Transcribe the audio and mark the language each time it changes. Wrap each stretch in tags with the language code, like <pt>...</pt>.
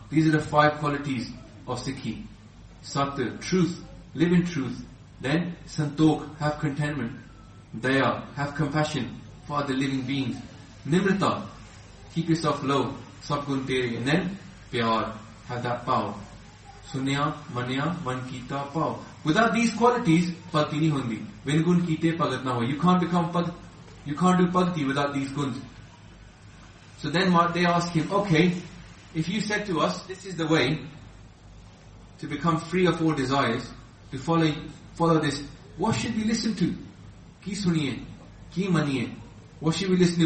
<en>These are the five qualities of Sikhi. Sat, truth. Live in truth. Then, Santokh, have contentment. Daya, have compassion for the living beings. Nimrata, keep yourself low.</en> <pa>Sab gun tere.</pa> <en>And then, pyar, have that pav.</en> <pa>Sunya, manya, man kita, pav.</pa> <en>Without these qualities,</en> <pa>ਭਗਤੀ ਨੀ ਹੁੰਦੀ. Vin gun kite pagat na hoi.</pa> <en>You can't become bhakti. You can't do bhakti without these guns. So then they ask him, okay, if you said to us, this is the way to become free of all desires, to follow this, what should we listen to?</en> <pa>Ki suniye? Ki maniye?</pa> <en>What should we listen to?</en>